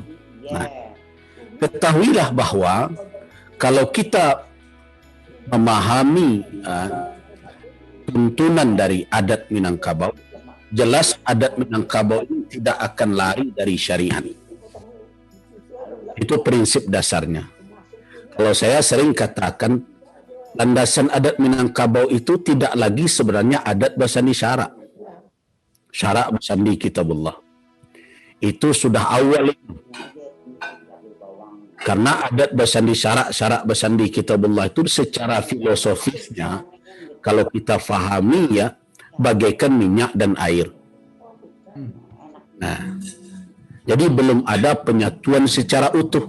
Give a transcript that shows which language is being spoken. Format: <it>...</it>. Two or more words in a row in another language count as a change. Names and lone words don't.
<id>Nah, ketahuilah bahwa kalau kita memahami tuntunan dari adat Minangkabau, jelas adat Minangkabau ini tidak akan lari dari syariat. Itu prinsip dasarnya. Kalau saya sering katakan, landasan adat Minangkabau itu tidak lagi sebenarnya</id> <min>adat basandi syarak. Syarak basandi kitabullah.</min> <id>Itu sudah awal itu. Karena</id> <min>adat basandi syarak basandi kitabullah</min> <id>itu secara filosofisnya, kalau kita fahami ya, bagaikan minyak dan air. Nah, jadi belum ada penyatuan secara utuh.</id>